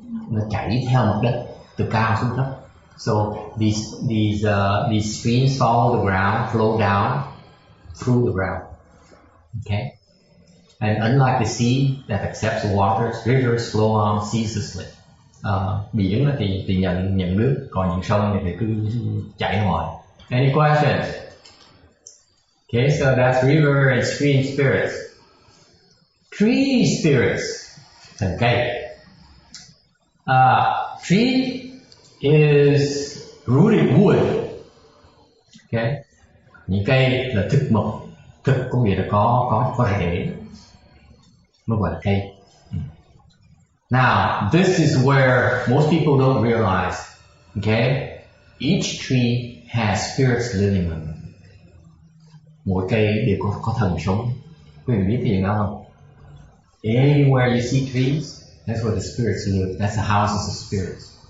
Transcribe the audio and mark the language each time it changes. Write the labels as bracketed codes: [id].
[vi] nó chảy theo mặt đất từ cao xuống thấp. [en] So these streams follow the ground, flow down through the ground. Okay, and unlike the sea that accepts waters, rivers flow on ceaselessly. [vi] Biển thì nhận nước, còn những sông thì cứ chảy hoài. [en] Any questions? Okay, so that's river and stream spirits. Tree spirits, [vi] thần cây. [en] Tree is rooted wood. [vi] Okay, những cây là thực mộc, thực có nghĩa là có rễ, mới gọi là cây. [en] Now, this is where most people don't realize. Okay, each tree has spirits living in it. [vi] Mỗi cây đều có thần sống. Quý vị biết gì không? [en] Anywhere you see trees, that's where the spirits live. That's the houses of spirits.